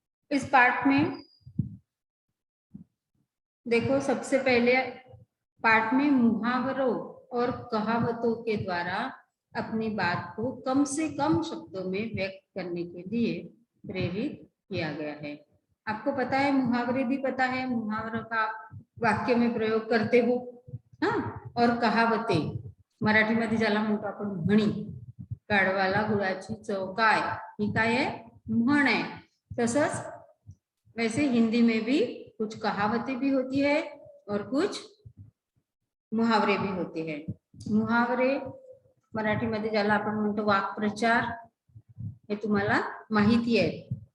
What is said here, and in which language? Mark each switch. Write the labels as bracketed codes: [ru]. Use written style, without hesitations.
[hi] इस पाठ में देखो, सबसे पहले पाठ में मुहावरों और कहावतों के द्वारा अपनी बात को कम से कम शब्दों में व्यक्त करने के लिए प्रेरित किया गया है। आपको पता है, मुहावरे भी पता है, मुहावरों का वाक्य में प्रयोग करते हो। हाँ, और कहावतें [mr] मराठीमध्ये ज्याला म्हणतो आपण म्हणी, काढवाला गुळाची चव काय, ही काय आहे, म्हण आहे। [hi] तसंच वैसे हिंदी में भी कुछ कहावतें भी होती है और कुछ मुहावरे भी होते हैं। [mr] मुहावरे मराठीमध्ये ज्याला आपण म्हणतो वाक्प्रचार, हे तुम्हाला माहिती आहे।